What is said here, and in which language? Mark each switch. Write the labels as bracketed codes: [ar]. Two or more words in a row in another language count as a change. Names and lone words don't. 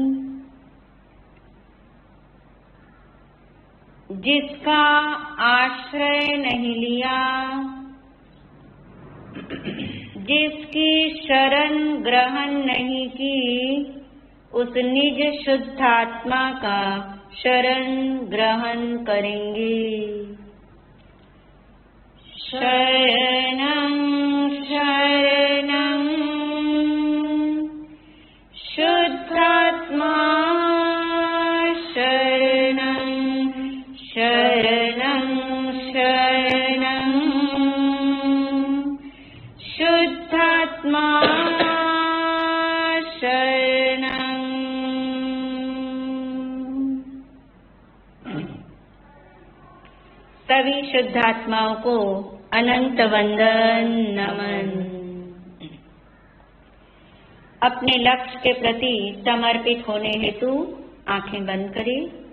[hi] जिसका आश्रय नहीं लिया जिसकी शरण ग्रहण नहीं की उस निज शुद्धात्मा का शरण ग्रहण करेंगे शरणं [sa] शरणं शुद्धात्मा शरणं शरणं शरणं शुद्धात्मा शरणं [hi] सभी शुद्धात्माओं को अनंत वंदन नमन। अपने लक्ष्य के प्रति समर्पित होने हेतु आंखें बंद करें।